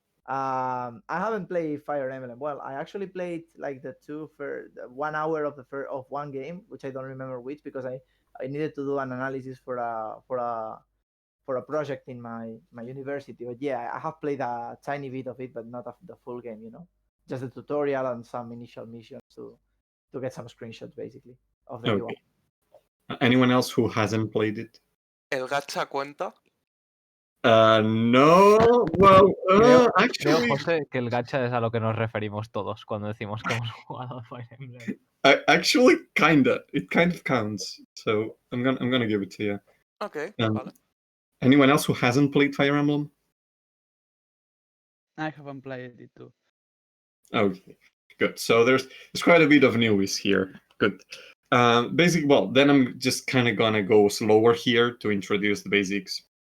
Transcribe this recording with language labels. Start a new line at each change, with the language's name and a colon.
English: I haven't played Fire Emblem. Well, I actually played like the 1 hour of of one game, which I don't remember which, because I needed to do an analysis for a project in my university. But yeah, I have played a tiny bit of it, but not of the full game. Just the tutorial and some initial missions to get some screenshots, basically, of the UI. Anyone else who hasn't played it?
Spanish: ¿El gacha cuenta?
English: No. Well,
Spanish: creo, José, que el gacha es a lo que nos referimos todos cuando decimos que hemos jugado Fire Emblem.
English: Actually, kinda. It kind of counts. So I'm gonna give it to you. Okay. Vale. Anyone else who hasn't played Fire Emblem? I haven't played it too. Okay, good. So there's quite a bit of news here. Good. Then I'm just kind of gonna go slower here to introduce the basics.